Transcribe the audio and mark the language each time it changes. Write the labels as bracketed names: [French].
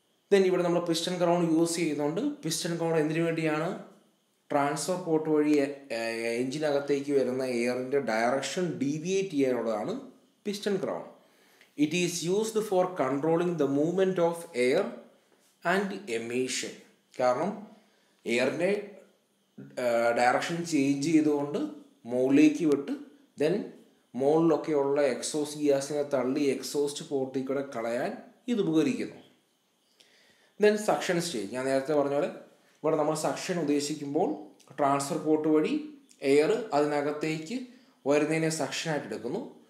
[Malayalam] Then ഇവിടെ നമ്മൾ piston crown use ചെയ്യുന്നുണ്ട്. പിസ്റ്റൺ ക്രൗൺ എന്തിനു വേണ്ടിയാണ്? ട്രാൻസ്ഫർ പോർട്ട് വഴി എഞ്ചിനകത്തേക്ക് വരുന്ന എയറിൻ്റെ direction deviate ചെയ്യാനുള്ളതാണ് piston crown. [English] It is used for controlling the movement of air and emission. [Malayalam] കാരണം എയറിൻ്റെ ഡയറക്ഷൻ ചേഞ്ച് ചെയ്തുകൊണ്ട് മുകളിലേക്ക് വിട്ട് ദെൻ മുകളിലൊക്കെയുള്ള എക്സോസ്റ്റ് ഗ്യാസിനെ തള്ളി എക്സോസ്റ്റ് പോർട്ടിൽ കൂടെ കളയാൻ ഇത് ഉപകരിക്കുന്നു. ദെൻ സക്ഷൻ സ്റ്റേജ്, ഞാൻ നേരത്തെ പറഞ്ഞ പോലെ ഇവിടെ നമ്മൾ സക്ഷൻ ഉദ്ദേശിക്കുമ്പോൾ ട്രാൻസ്ഫർ പോർട്ട് വഴി എയർ അതിനകത്തേക്ക് വരുന്നതിനെ സക്ഷനായിട്ട് എടുക്കുന്നു.